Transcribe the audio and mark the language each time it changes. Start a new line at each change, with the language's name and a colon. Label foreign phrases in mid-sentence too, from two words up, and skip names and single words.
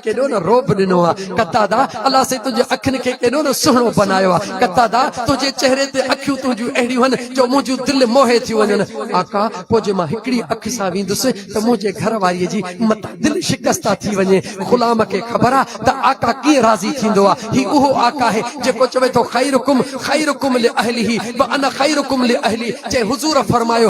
Sindhi: केॾो न रोब ॾिनो आहे कतादा अलाह से तुंहिंजे अखियुनि खे केॾो न सुहिणो बनायो आहे कतादा तुंहिंजे चेहरे ते अखियूं तुंहिंजियूं अहिड़ियूं आहिनि जो मुंहिंजूं दिलि मोहे थी वञनि आका पोइ जे मां हिकिड़ी अखि सां वेंदुसि त मुंहिंजे घर वारीअ जी मथां दिलि शिकस्ता थी वञे ग़ुलाम खे ख़बर आहे त आका कीअं राज़ी थींदो आहे ही उहो आका आहे जेको चवे थो
Arabic: خيركم خيركم لأهله وأنا خيركم لأهلي
Sindhi: जे हुज़ूर फरमायो